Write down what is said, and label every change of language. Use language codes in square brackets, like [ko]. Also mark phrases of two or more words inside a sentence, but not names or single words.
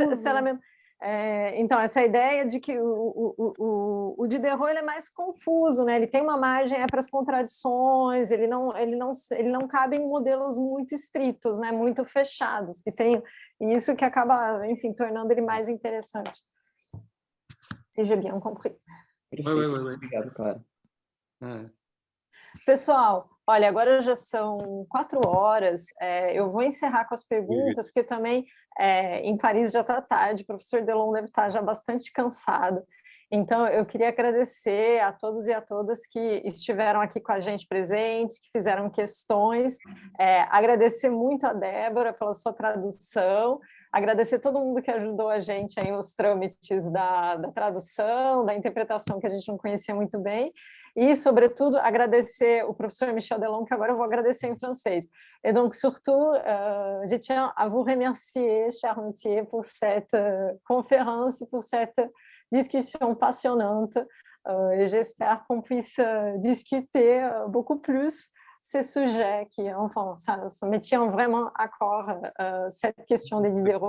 [pt] Então, essa ideia de que o Diderot ele é mais confuso, né? Ele tem uma margem para as contradições, ele não cabe em modelos muito estritos, né? Muito fechados, e isso que acaba, enfim, tornando ele mais interessante. [fr] Se j'ai bien compris. [pt] Obrigado, Clara. Pessoal, olha, agora já são 4 horas, eu vou encerrar com as perguntas, porque também em Paris já está tarde, o professor Delon deve estar já bastante cansado, então eu queria agradecer a todos e a todas que estiveram aqui com a gente presentes, que fizeram questões, agradecer muito a Débora pela sua tradução, agradecer todo mundo que ajudou a gente aí nos trâmites da tradução, da interpretação que a gente não conhecia muito bem, e, sobretudo, agradecer o professor Michel Delon, que agora eu vou agradecer em francês. [fr] Et donc, surtout, je tiens à vous remercier, cher monsieur, pour cette conférence, pour cette discussion passionnante. Et j'espère qu'on puisse discuter beaucoup plus ces sujets qui, enfin, ça me tient vraiment à corps, cette question des Diderot.